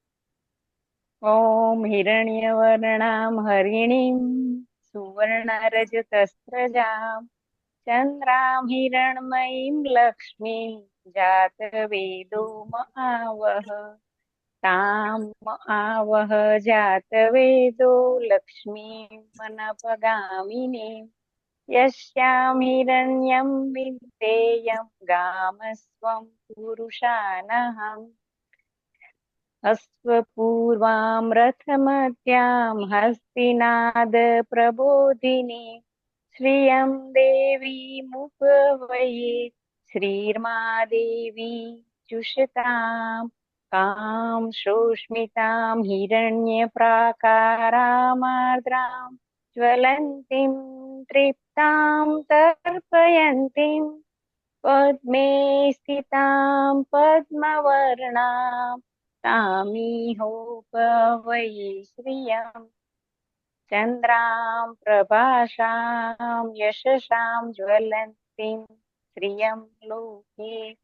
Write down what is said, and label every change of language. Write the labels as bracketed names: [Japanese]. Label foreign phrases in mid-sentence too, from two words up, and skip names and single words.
[Sanskrit] ઓમ હિરણ્ય વર્ણામ હરિણીમ સુવર્ણ રજતસ્રજામ ચંદ્રામ હિરણમયીમ લક્ષ્મીમ જાત વેદો મહાવહ તામ આવહ જાત વેદો લક્ષ્મી મનપગામિની યસ્યામ હિરણ્યમ વિદ્યેયમ ગામસ્વમ પુરુષાનહમ અશ્વપૂર્વામ રથમત્યામ હસ્તિનાદ પ્રબોધિની શ્રિયમ દેવી મુપવયે श्रीर्मा देवी जुषताम् कां शोष्मितां हिरण्यप्राकारामार्द्रां ज्वलन्तीं तृप्तां तर्पयन्तीं पद्मे स्थितां पद्मवर्णां तामिहोपवै श्रियम् चन्द्रां प्रभासां यशसां ज्वलन्तीं श्रियं लोके